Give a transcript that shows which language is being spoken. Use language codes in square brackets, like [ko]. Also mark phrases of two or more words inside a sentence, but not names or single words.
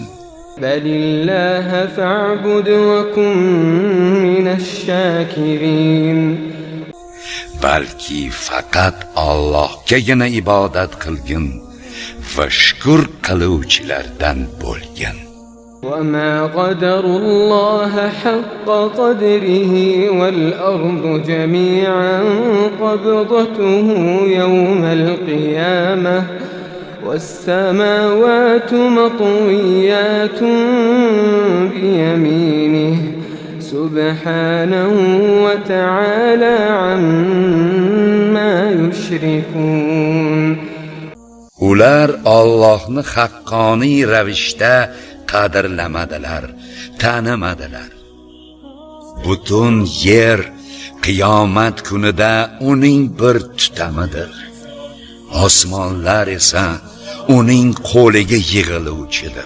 [ar] بل الله فاعبد وكن من الشاكرين. [uz] Balki faqat Allohgagina ibodat qilgin va shukr qiluvchilardan bo'lgin. [ar] وَمَا قَدَرُوا اللَّهَ حَقَّ قَدْرِهِ وَالْأَرْضُ جَمِيعًا قَبْضَتُهُ يَوْمَ الْقِيَامَةِ وَالسَّمَاوَاتُ مَطْوِيَّاتٌ بِيَمِينِهِ سُبْحَانَهُ وَتَعَالَى عَمَّا يُشْرِكُونَ. [uz] Ular Allohni haqqoniy ravishda qadrlamadilar, tanimadilar. Butun yer qiyomat kunida uning bir tutamidir. Osmonlar esa uning qo'liga yig'iluvchidir.